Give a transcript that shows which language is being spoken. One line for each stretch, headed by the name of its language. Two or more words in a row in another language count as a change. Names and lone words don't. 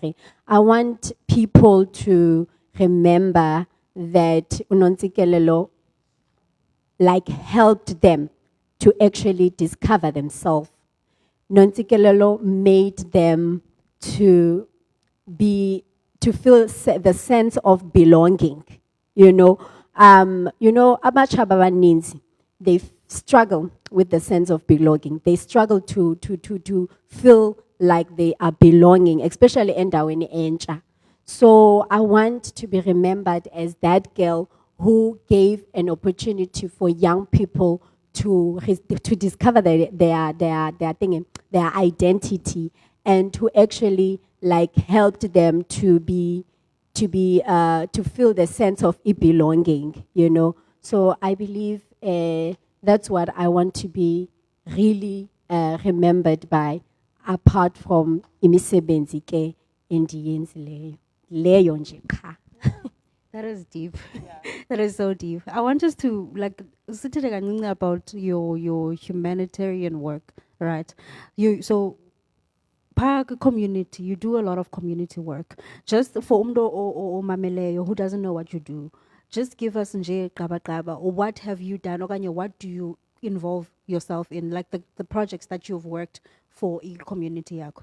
English: I want people to remember that Unontsikelelo like helped them to actually discover themselves. Nontsikelelo made them to feel the sense of belonging, you know.
Xhosa: Abatsha abaninzi,
English: they struggle with the sense of belonging. They struggle to feel like they are belonging, especially
Xhosa: endaweni entsha.
English: So I want to be remembered as that girl who gave an opportunity for young people to discover their identity, and to actually like helped them to feel the sense of belonging, you know. So I believe that's what I want to be really remembered by, apart from
Xhosa: imisebenzi ke endiyenzileyo. Leyo nje qha.
English: That is deep. That is so deep. I want us to like sitting about your humanitarian work, right? So Park community, you do a lot of community work. Just for umdo or mameleyo who doesn't know what you do, just give us
Xhosa: nje qaba,
English: or what have you done, okanye what do you involve yourself in, like the projects that you've worked for in community yakho.